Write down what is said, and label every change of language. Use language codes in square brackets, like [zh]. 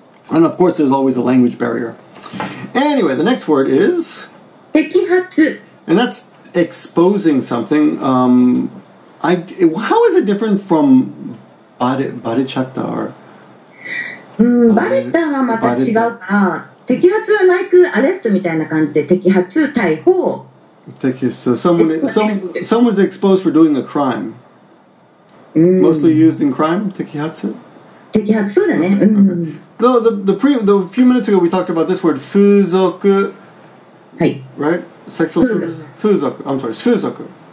[en] And of course there's always a language barrier. Anyway, the next word is [ja] 摘発。 [en] and that's exposing something. How is it different from barechatta or [ja] バレたはまた違うから、摘発は [en] like arrest [ja] みたいな感じで摘発、逮捕。 [en] So someone's exposed for doing a crime. Mostly used in crime, tekihatsu. [ja] 摘発、そうだね。 [en] No, the few minutes ago we talked about this word fuzoku, [ja] はい。 [en] right? Sexual fuzoku. I'm sorry, fuzoku.